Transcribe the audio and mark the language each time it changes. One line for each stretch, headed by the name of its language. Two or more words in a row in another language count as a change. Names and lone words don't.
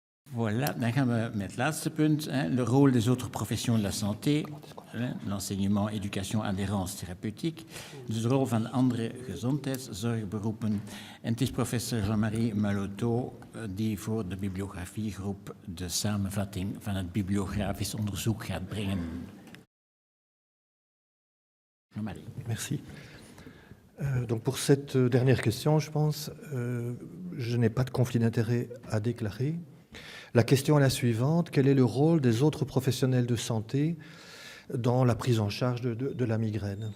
Dutch: Voilà, dan gaan we met het laatste punt,
French: le rôle des autres professions de la santé, l'enseignement, éducation, adhérence,
Dutch: therapeutiek. Dus de rol van andere gezondheidszorgberoepen. En het is professor Jean-Marie Malotto die voor de bibliografiegroep de samenvatting van het bibliografisch onderzoek gaat brengen. Jean-Marie.
French: Merci. Donc pour cette dernière question, je pense, je n'ai pas de conflit d'intérêt à déclarer. La question est la suivante: quel est le rôle des autres professionnels de santé dans la prise en charge de la migraine?